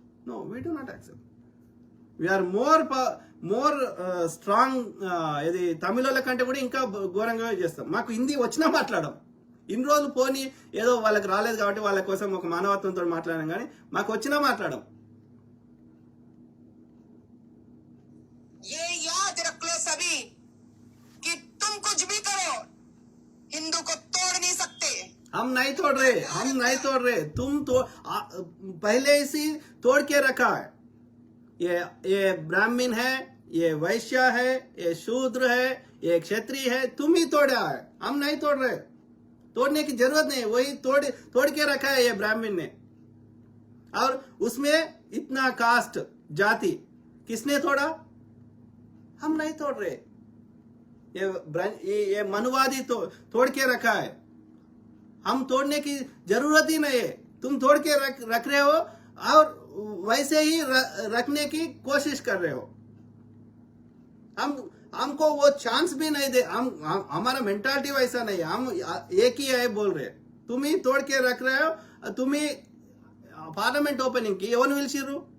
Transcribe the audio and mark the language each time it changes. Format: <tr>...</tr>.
<en>No, we do not accept. We are more strong.</en> <te>ఇది తమిళోళ్ళ కంటే కూడా ఇంకా ఘోరంగా చేస్తాం. మాకు హిందీ వచ్చినా మాట్లాడడం. ఇన్ని రోజులు పోనీ ఏదో వాళ్ళకి రాలేదు కాబట్టి వాళ్ళ కోసం ఒక మానవత్వంతో మాట్లాడడం, కానీ మాకు వచ్చినా మాట్లాడడం.</te> <hi>ये याद रख लो सभी कि तुम कुछ भी करो, हिंदू को तोड़ नहीं सकते. हम नहीं तोड़ रहे. तुम तो पहले से तोड़ के रखा है. ये ब्राह्मण है, ये वैश्य है, ये शूद्र है, ये क्षत्रिय है. तुम ही तोड़ा है, हम नहीं तोड़ रहे. तोड़ने की जरूरत नहीं, वही तोड़ के रखा है ये ब्राह्मण ने। और उसमें इतना कास्ट जाति किसने तोड़ा? हम नहीं तोड़ रहे, ये मनुवादी तोड़ के रखा है। हम तोड़ने की जरूरत ही नहीं है, तुम तोड़ के रख रहे हो और वैसे ही रखने की कोशिश कर रहे हो। हमको वो चांस भी नहीं दे, हमारा मेंटालिटी वैसा नहीं है, हम एक ही है बोल रहे। तुम ही तोड़ के रख रहे हो। तुम ही</hi> <te>పార్లమెంట్ ఓపెనింగ్ కి ఎవరిని పిలిచిర్రు?</te>